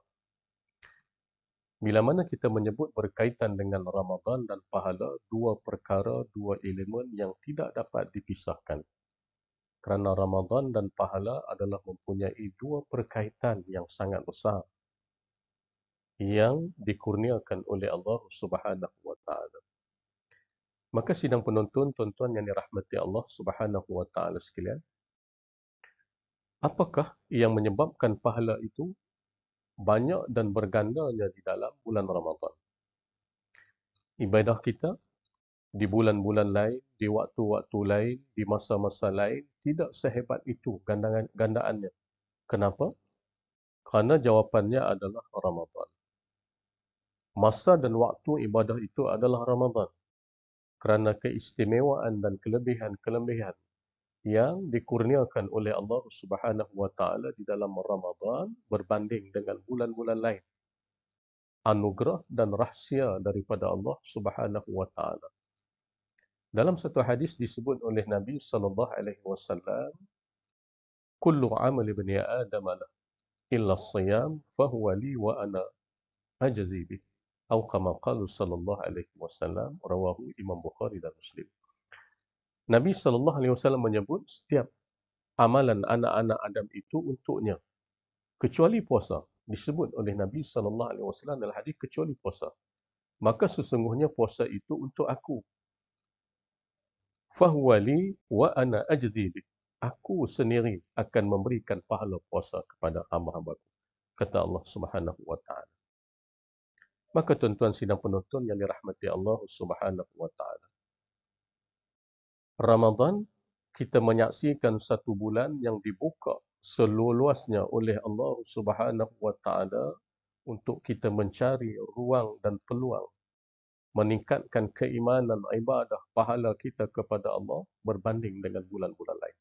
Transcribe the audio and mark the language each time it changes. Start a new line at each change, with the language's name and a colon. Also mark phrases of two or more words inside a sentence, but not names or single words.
Malay: Bila mana kita menyebut berkaitan dengan Ramadan dan pahala, dua perkara, dua elemen yang tidak dapat dipisahkan. Kerana Ramadan dan pahala adalah mempunyai dua perkaitan yang sangat besar yang dikurniakan oleh Allah
Arabic: سبحانه وتعالى.
Malay: Maka sidang penonton, tuan-tuan yang dirahmati Allah
Arabic: سبحانه وتعالى
Malay: sekalian, apakah yang menyebabkan pahala itu banyak dan bergandanya di dalam bulan Ramadan? Ibadah kita di bulan-bulan lain, di waktu-waktu lain, di masa-masa lain tidak sehebat itu gandaannya. Kenapa? Kerana jawapannya adalah Ramadan. Masa dan waktu ibadah itu adalah Ramadan. Kerana keistimewaan dan kelebihan-kelebihan yang dikurniakan oleh Allah
Arabic: سبحانه وتعالى
Malay: di dalam Ramadan berbanding dengan bulan-bulan lain. Anugerah dan rahsia daripada Allah
Arabic: سبحانه وتعالى.
Malay: Dalam satu hadis disebut oleh Nabi
Arabic: صلى الله عليه وسلم, "كل عمل بني آدم إلا الصيام فهو لي وأنا أجزي به." Atau كما قال صلى الله عليه وسلم، رواه Imam Bukhari dan Muslim.
Malay: Nabi SAW menyebut setiap amalan anak-anak Adam itu untuknya, kecuali puasa. Disebut oleh Nabi SAW dalam hadis kecuali puasa. Maka sesungguhnya puasa itu untuk aku.
Arabic: فهو لي وأنا أجزي به.
Malay: Aku sendiri akan memberikan pahala puasa kepada hamba-hambaku, kata Allah
Arabic: سبحانه وتعالى.
Malay: Maka tuan-tuan sidang penonton yang dirahmati Allah
Arabic: سبحانه وتعالى,
Malay: Ramadan, kita menyaksikan satu bulan yang dibuka seluas-luasnya oleh Allah
Arabic: سبحانه وتعالى
Malay: untuk kita mencari ruang dan peluang meningkatkan keimanan, ibadah, pahala kita kepada Allah berbanding dengan bulan-bulan lain.